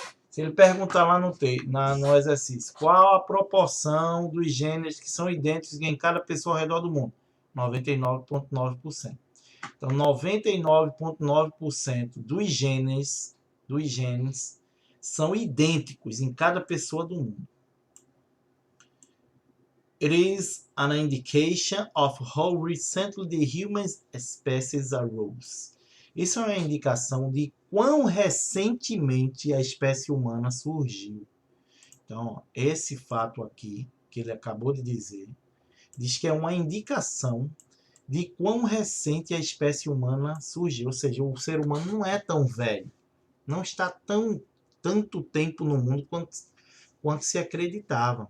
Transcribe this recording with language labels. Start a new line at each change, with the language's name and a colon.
Portuguese: Se ele perguntar lá no exercício, qual a proporção dos genes que são idênticos em cada pessoa ao redor do mundo? 99,9%. Então, 99,9% dos genes são idênticos em cada pessoa do mundo.
English: It is an indication of how recently the human species arose.
Portuguese: Isso é uma indicação de quão recentemente a espécie humana surgiu. Então, ó, esse fato aqui, que ele acabou de dizer, diz que é uma indicação de quão recente a espécie humana surgiu. Ou seja, o ser humano não é tão velho. Não está tanto tempo no mundo quanto se acreditava.